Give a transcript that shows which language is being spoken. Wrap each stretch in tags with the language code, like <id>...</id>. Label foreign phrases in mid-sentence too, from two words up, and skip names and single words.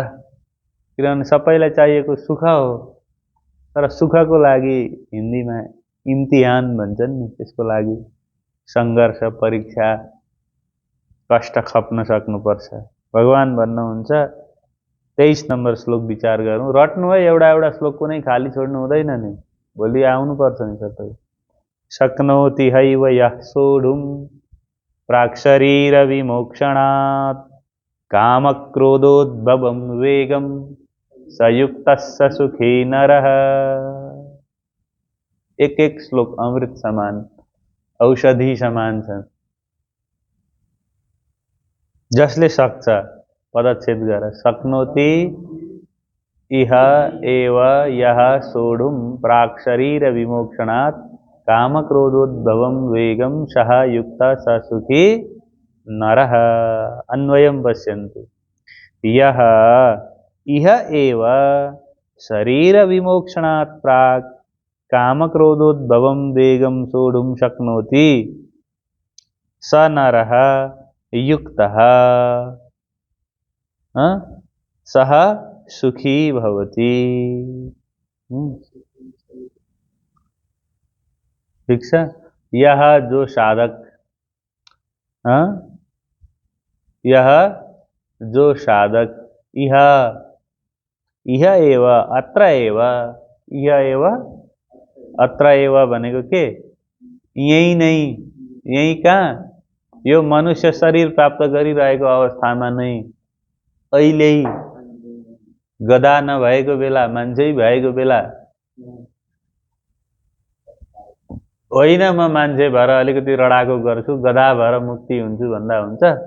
<ne>किनभने सबैलाई चाहिएको सुख हो, तर सुखको लागि हिन्दीमा इम्तिहान भन्छन् नि, त्यसको लागि सङ्घर्ष, परीक्षा, कष्ट खप्न सक्नुपर्छ। भगवान भन्नुहुन्छ 23 नम्बर श्लोक विचार गरौँ। रट्नु है, एउटा एउटा श्लोक कुनै खाली छोड्नु हुँदैन नि, भोलि आउनुपर्छ नि सबै।</ne> <sa>शक्नोति हैव यः सोढुं प्राक्शरीर विमोक्षणात् कामक्रोधोद्भवं वेगं सयुक्तः स सुखी नरः।</sa> <ne>एक एक श्लोक अमृत समान, औषधि समान छ। जसले सक्छ पदच्छेद गर।</ne> <sa>शक्नोति इह एव यः सोढुं प्राक्शरीर विमोक्षणात् कामक्रोधोद्भवं वेगं सः युक्तः स सुखी नरः। अन्वयं पश्यन्तु। यः इह एव शरीर विमोक्षणात् प्राक् कामक्रोधोद्भवं वेगं सोढुं शक्नोति स नरः युक्तः सः सुखी भवति।</sa> <hi>ठीक है। यह जो साधक, यह जो साधक,</hi> <sa>इह एव अत्र एव, इह एव अत्र एव</sa> <ne>भनेको के</ne> <hi>यही नहीं, यही कहाँ,</hi> <ne>यो मनुष्य शरीर प्राप्त गरिरहेको अवस्थामा नै, अहिले गधा नभएको बेला, मान्छे भएको बेला होइन म मान्छे भएर अलिकति रडाको गर्छु, गधा भएर मुक्ति हुन्छु भन्दा हुन्छ?</ne>